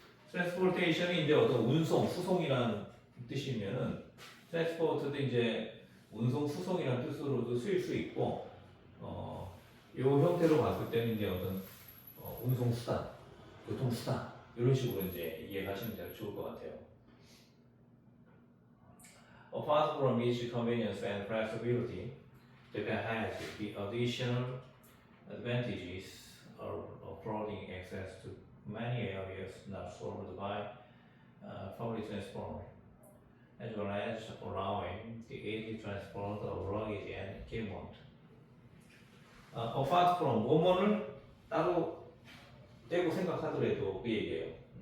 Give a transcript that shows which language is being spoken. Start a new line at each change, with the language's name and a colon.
Korean: transportation이 이제 어떤 운송, 수송이라는 뜻이면은 transport도 이제 운송, 수송이라는 뜻으로도 쓰일 수 있고, 이 형태로 봤을 때는 이제 어떤 운송 수단, 교통 수단 이런 식으로 이제 이해하시면 제일 좋을 것 같아요.
English: Apart from its convenience and flexibility, Japan has the additional advantages of affording access to many areas not served by public transport, as well as allowing the easy transport of luggage and equipment. Apart from
Korean: 뭐뭐를 따로 떼고 생각하더라도 그 얘기예요.